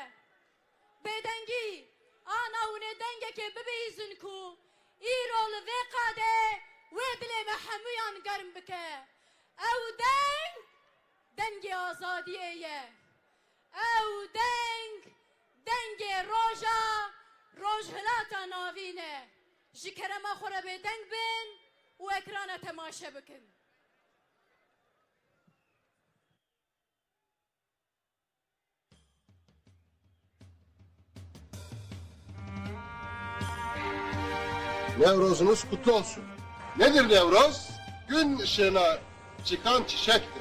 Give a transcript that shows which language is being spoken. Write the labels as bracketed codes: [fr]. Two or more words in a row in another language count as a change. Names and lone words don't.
[ku] بدنگی آنا اونه دنگه که ببیزن کو ایرول وقاده و دل محمیان گرم بکه. او دنگ آزادیه. او دنگ روژهلاتا ناوینه. جکرم آخوره به دنگ بین و اکران تماشا بکن. [tr] Nevrozunuz kutlu olsun. Nedir Nevroz? Gün ışığına çıkan çiçektir.